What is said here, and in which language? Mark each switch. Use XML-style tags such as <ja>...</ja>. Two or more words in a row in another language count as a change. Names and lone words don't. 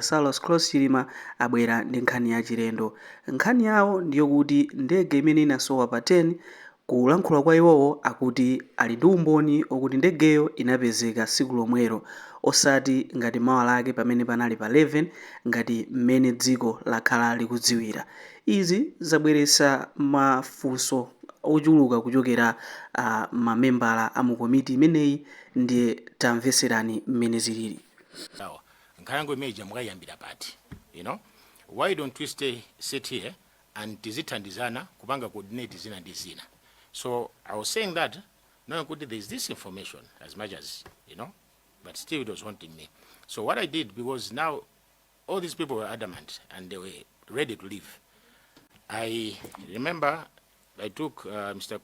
<ny>Saulos Chilima abwera ndi nkhani ya chilendo. Nkhani yawo ndiyo kuti ndege imene inasowa pa 10 kulankhula kwa iwowo akuti ali ndi umboni okuti ndegeyo inapezeka tsiku lomwelo osati ngati mawa lake pamene panali pa 11 ngati mmene dziko lakhala likudziwira. Izi zabweretsa mafunso ochuluka kuchokera mamembala a mu komiti imeneyi ndiye tamveserani mmene zilili. Nkayango image mukayambira pati,</ny> <en>why don't we sit here and</en> <ny>tizithandizana kupanga coordinate zina ndi zina.</ny> <en>So I was saying that now there is this information as much as but still it was haunting me. So what I did, because now all these people were adamant and they were ready to leave, I remember I took Mr.</en>